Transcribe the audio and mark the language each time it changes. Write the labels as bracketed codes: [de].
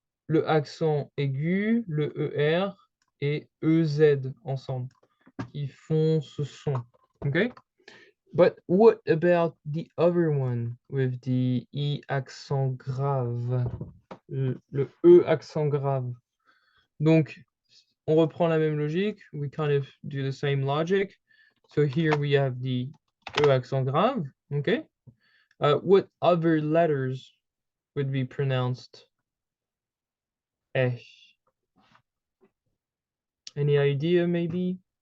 [fr] le accent aigu, le ER et EZ ensemble, qui font ce son. Okay? [en] But what about the other one with the E accent grave? [fr] Le E accent grave. Donc, on reprend la même logique. [en] We kind of do the same logic. So here we have the E accent grave. Okay? What other letters would be pronounced eh? Any idea, maybe?